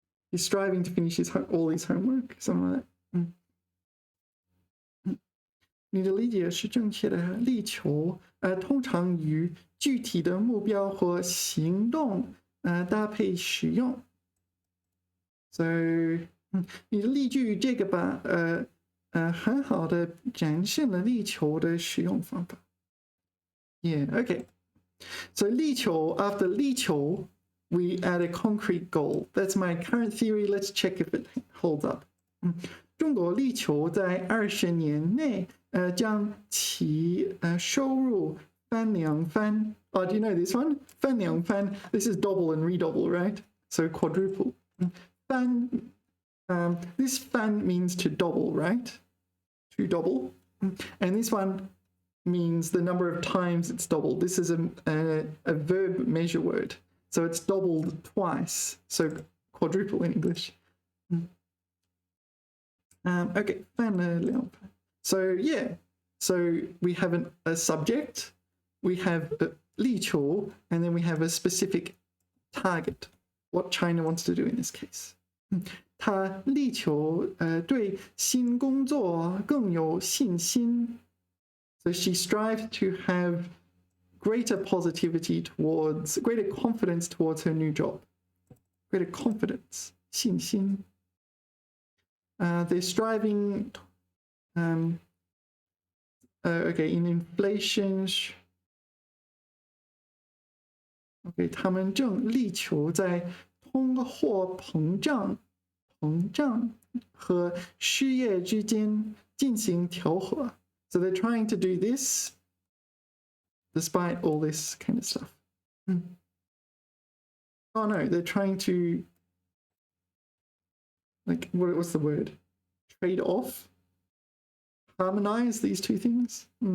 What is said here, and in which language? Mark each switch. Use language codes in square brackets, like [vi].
[en] He's striving to finish all his homework, something like that. [zh] 你的理解是正确的。力求通常与具体的目标和行动搭配使用。 So 你的例句这个吧很好的展现了力求的使用方法。 [en] Yeah, okay. So 力求 after 力求 we add a concrete goal. That's my current theory. Let's check if it holds up. [zh] 中国力求在20年内将其收入翻两番。 [en] Oh, do you know this one? 翻两番. This is double and redouble, right? So quadruple. 翻 this 翻 means to double, right? To double. And this one means the number of times it's doubled. This is a verb measure word. So it's doubled twice. So quadruple in English. Okay. So yeah. So we have a subject, we have 力求, and then we have a specific target, what China wants to do in this case. [zh] 他力求对新工作更有信心. [en] So she strives to have greater positivity greater confidence towards her new job. Greater confidence, 信心. They're striving, okay, in inflation. [zh] Okay, 他们正力求在通货膨胀和失业之间进行调和. [en] So they're trying to do this despite all this kind of stuff. Oh no, they're trying to, like, what's the word? Trade off? Harmonize these two things?